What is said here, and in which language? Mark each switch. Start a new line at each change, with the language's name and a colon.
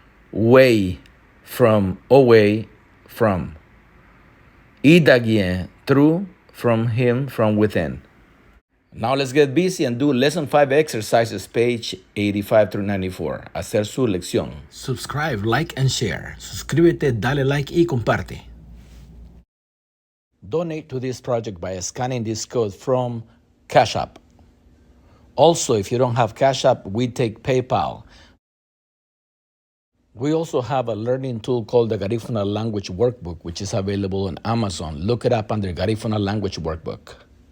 English: Way, from, away, from. Idagien, through, from him, from within. Now let's get busy and do lesson 5 exercises, page 85 through 94.
Spanish: Hacer su lección.
English: Subscribe, like, and share.
Spanish: Suscríbete, dale like y comparte.
English: Donate to this project by scanning this code from Cash App. Also, if you don't have Cash App, we take PayPal. We also have a learning tool called the Garifuna Language Workbook, which is available on Amazon. Look it up under Garifuna Language Workbook.